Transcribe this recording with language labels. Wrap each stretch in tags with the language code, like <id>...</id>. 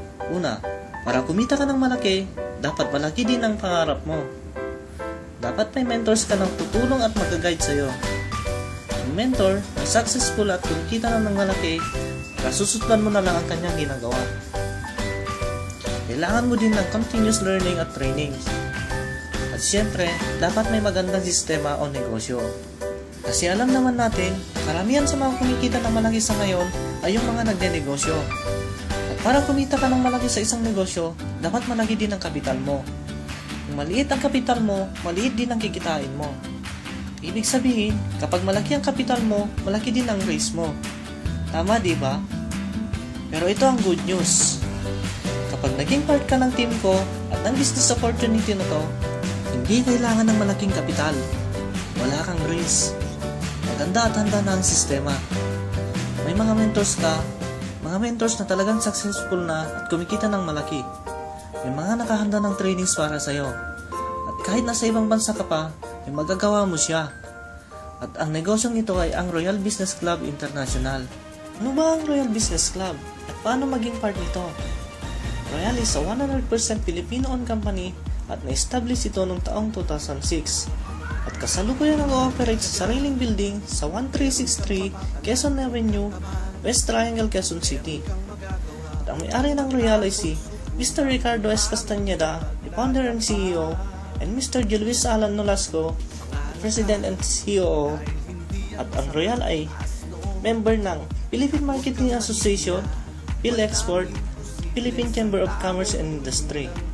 <tl>Una, para kumita ka ng malaki, dapat malaki din ang pangarap mo. Dapat may mentors ka ng tutulong at mag-guide sa'yo. Ang mentor na successful at kumikita na ng malaki, kasusundan mo na lang ang kanyang ginagawa. Kailangan mo din ng continuous learning at training. At syempre, dapat may magandang sistema o negosyo. Kasi alam naman natin, karamihan sa mga kumikita ng malaki sa ngayon ay yung mga nagnenegosyo. At para kumita ka ng malaki sa isang negosyo, dapat malaki din ang kapital mo. Kung maliit ang kapital mo, maliit din ang kikitain mo. Ibig sabihin, kapag malaki ang kapital mo, malaki din ang risk mo. Tama, di ba? Pero ito ang good news. Kapag naging part ka ng team ko at ng business opportunity na to, hindi kailangan ng malaking kapital. Wala kang risk. Maganda at handa na ang sistema. May mga mentors ka, mga mentors na talagang successful na at kumikita ng malaki. May mga nakahanda ng trainings para sa'yo. At kahit nasa ibang bansa ka pa, may magagawa mo siya. At ang negosyong ito ay ang Royal Business Club International. Ano ba ang Royal Business Club? At paano maging part nito?</tl> <en>Royal is a 100% Filipino-owned company</en> <tl>at na-establish ito noong taong 2006. At kasalukuyan nag-ooperate sa sariling building sa 1363 Quezon Avenue, West Triangle, Quezon City. At ang may-ari ng Royal ay si Mr. Ricardo S.</tl> <en>Castañeda, the founder and CEO, and Mr. Luis Alan Nolasco, the President and COO.</en> <tl>At ang Royal ay member ng Philippine Marketing Association, PhilExport, Philippine Chamber of Commerce and Industry.</tl>